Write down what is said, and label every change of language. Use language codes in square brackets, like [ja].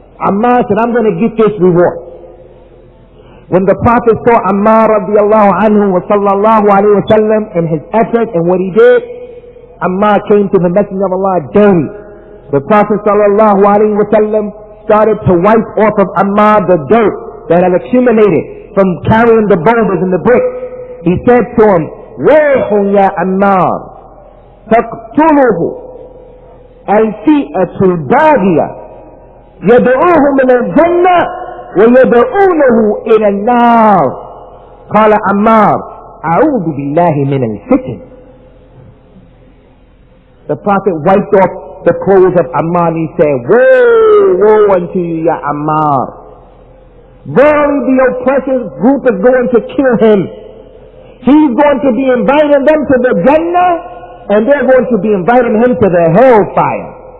[en] Ammar said, I'm going to get this reward. When the Prophet saw Ammar radiallahu anhu wa sallallahu alayhi wa sallam in his effort and what he did, Ammar came to the Messenger of Allah dirty. The Prophet sallallahu alayhi wa sallam started to wipe off of Ammar the dirt that had accumulated from carrying the boulders and the bricks. He said to him, [ar] وَيْحٌ يَا أَمَّارِ تَقْتُلُهُ الْفِئَةُ الْبَاغِيَةُ يَدْعُوهُ مِنَ الْجَنَّةِ وَيَدْعُونَهُ إِلَى النَّارِ قال عمار أعوذ بالله من الفتن. [en] The Prophet wiped off the clothes of Ammar and he said, woe, woe unto you, Ya Ammar. Verily the oppressive group is going to kill him. He's going to be inviting them to the Jannah and they're going to be inviting him to the hellfire.